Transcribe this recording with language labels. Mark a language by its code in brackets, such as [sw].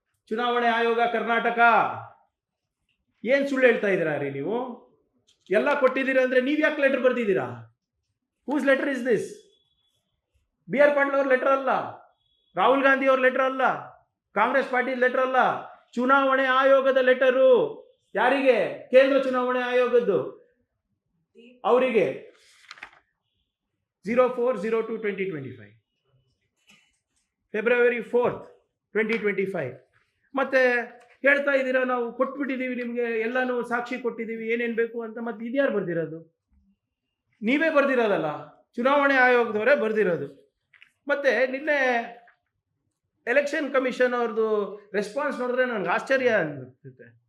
[kn] ಚುನಾವಣೆ ಆಯೋಗ ಕರ್ನಾಟಕ. ಏನ್ ಸುಳ್ಳು ಹೇಳ್ತಾ ಇದ್ದೀರಾ ರೀ ನೀವು? ಎಲ್ಲ ಕೊಟ್ಟಿದ್ದೀರಾ ಅಂದ್ರೆ ನೀವ್ ಯಾಕೆ letter ಬರ್ದಿದ್ದೀರಾ? [en] Whose letter is this? [kn] BR Patil ಅವ್ರ ಲೆಟರ್ ಅಲ್ಲ, ರಾಹುಲ್ ಗಾಂಧಿ ಅವ್ರ ಲೆಟರ್ ಅಲ್ಲ, ಕಾಂಗ್ರೆಸ್ ಪಾರ್ಟಿ ಲೆಟರ್ ಅಲ್ಲ, ಚುನಾವಣೆ ಆಯೋಗದ ಲೆಟರು. ಯಾರಿಗೆ? ಕೇಂದ್ರ ಚುನಾವಣೆ ಆಯೋಗದ್ದು. ಅವರಿಗೆ 04/02/2025, February 4th 2025. ಮತ್ತೆ ಹೇಳ್ತಾ ಇದ್ದೀರಾ ನಾವು ಕೊಟ್ಬಿಟ್ಟಿದ್ದೀವಿ ನಿಮಗೆ, ಎಲ್ಲಾನು ಸಾಕ್ಷಿ ಕೊಟ್ಟಿದ್ದೀವಿ, ಏನೇನು ಬೇಕು ಅಂತ. ಮತ್ತೆ ಇದ್ಯಾರು ಬರ್ದಿರೋದು? ನೀವೇ ಬರ್ದಿರೋದಲ್ಲ, ಚುನಾವಣೆ ಆಯೋಗದವರೇ ಬರ್ದಿರೋದು. ಮತ್ತೆ ನಿನ್ನೆ ಎಲೆಕ್ಷನ್ ಕಮಿಷನ್ ಅವ್ರದ್ದು ರೆಸ್ಪಾನ್ಸ್ ನೋಡಿದ್ರೆ ನನಗೆ ಆಶ್ಚರ್ಯ ಅನ್ಸುತ್ತೆ.